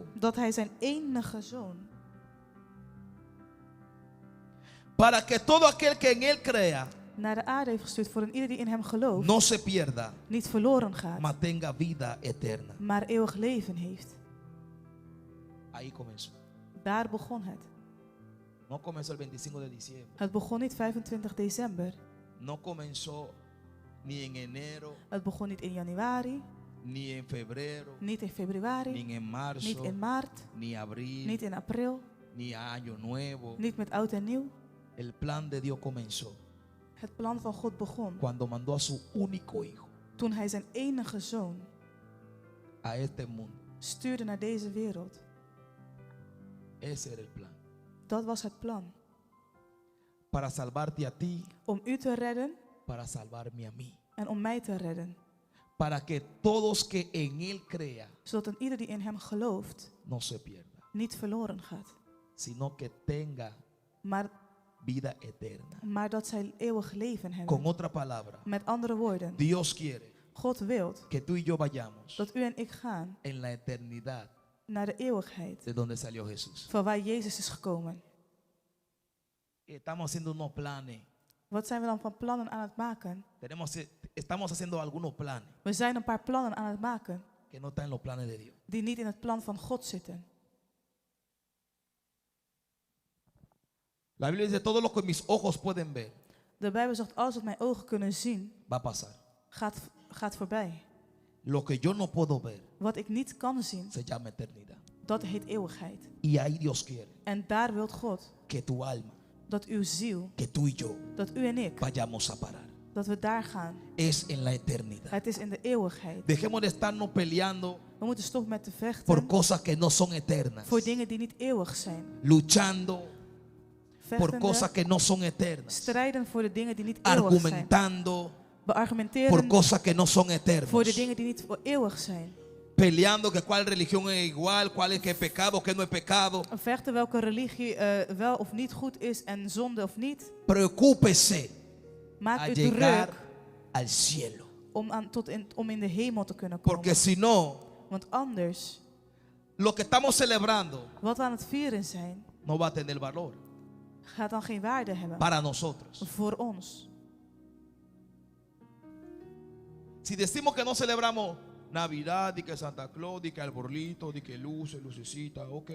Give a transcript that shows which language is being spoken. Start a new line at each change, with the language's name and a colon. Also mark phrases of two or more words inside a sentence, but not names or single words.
Dutch: dat hij zijn enige zoon,
Spanish: para que todo aquel que en él crea
Dutch: naar de aarde heeft gestuurd voor een ieder die in hem gelooft,
Spanish: no se pierda,
Dutch: niet verloren gaat,
Spanish: mas tenga vida eterna.
Dutch: maar eeuwig leven heeft.
Spanish: Ahí comenzó.
Dutch: Daar begon het.
Spanish: No comenzó el 25 de diciembre.
Dutch: Het begon niet 25 december.
Spanish: No comenzó ni en enero,
Dutch: Het begon niet in januari,
Spanish: ni en febrero,
Dutch: niet in
Spanish: ni
Dutch: februari,
Spanish: en marzo,
Dutch: niet in maart,
Spanish: ni abril,
Dutch: niet in april,
Spanish: ni a año nuevo.
Dutch: niet met oud en nieuw.
Spanish: El plan de Dios comenzó
Dutch: Het plan van God begon
Spanish: cuando mandó a su único hijo
Dutch: toen hij zijn enige zoon
Spanish: a este mundo.
Dutch: stuurde naar deze wereld.
Spanish: Ese era el plan.
Dutch: Dat was het plan.
Spanish: Para salvarte a ti
Dutch: Om u te redden
Spanish: para salvarme a mí.
Dutch: en om mij te redden.
Spanish: Para que todos que en Él crean
Dutch: Zodat een ieder die in hem gelooft
Spanish: no se pierda,
Dutch: niet verloren gaat.
Spanish: sino que tenga
Dutch: Maar,
Spanish: vida eterna.
Dutch: maar dat zij eeuwig leven
Spanish: Con
Dutch: hebben.
Spanish: otra palabra,
Dutch: Met andere woorden,
Spanish: Dios quiere
Dutch: God wilt
Spanish: que tú y yo vayamos
Dutch: dat u en ik gaan
Spanish: en la eternidad
Dutch: naar de eeuwigheid.
Spanish: de donde salió Jesús.
Dutch: Van waar Jezus is gekomen.
Spanish: Estamos haciendo unos planes.
Dutch: Wat zijn we dan van plannen aan het maken?
Spanish: Estamos haciendo algunos planes
Dutch: We zijn een paar plannen aan het maken
Spanish: que no están en los planes de Dios.
Dutch: die niet in het plan van God zitten.
Spanish: La Biblia dice, todo lo que mis ojos pueden ver
Dutch: De Bijbel zegt, alles wat mijn ogen kunnen zien,
Spanish: va a pasar.
Dutch: gaat voorbij.
Spanish: Lo que yo no puedo ver
Dutch: Wat ik niet kan zien,
Spanish: se llama eternidad.
Dutch: dat heet eeuwigheid.
Spanish: Y ahí Dios quiere
Dutch: En daar wil God
Spanish: que tu alma,
Dutch: dat uw ziel,
Spanish: que tú y yo
Dutch: dat u en ik,
Spanish: vayamos a parar.
Dutch: dat we daar gaan.
Spanish: Es en la eternidad.
Dutch: Het is in de eeuwigheid.
Spanish: Dejemos de estarnos peleando
Dutch: We moeten stoppen met te
Spanish: por
Dutch: vechten
Spanish: cosas que no son eternas.
Dutch: voor dingen die niet eeuwig zijn.
Spanish: Luchando por cosas
Dutch: Vechtende,
Spanish: que no son eternas.
Dutch: strijden voor de dingen die niet eeuwig zijn.
Spanish: Argumentando por
Dutch: Beargumenteren
Spanish: cosas que no son
Dutch: voor de
Spanish: eternas.
Dutch: dingen die niet eeuwig zijn.
Spanish: Peleando que cuál religión es igual, cuál es que es pecado, que no es pecado.
Dutch: Vechten welke religie wel of niet goed is en zonde of niet.
Spanish: Preocúpese
Dutch: Maak
Spanish: a
Dutch: u
Spanish: llegar
Dutch: druk
Spanish: al cielo.
Dutch: om in de hemel te kunnen komen.
Spanish: Porque si no,
Dutch: Want anders,
Spanish: lo que estamos celebrando
Dutch: wat we aan het vieren zijn,
Spanish: no va a tener valor
Dutch: gaat dan geen waarde hebben
Spanish: para nosotros.
Dutch: voor ons.
Spanish: Si decimos que no celebramos Navidad, y que Santa Claus, y que arbolito, y que luces, lucecita, ok.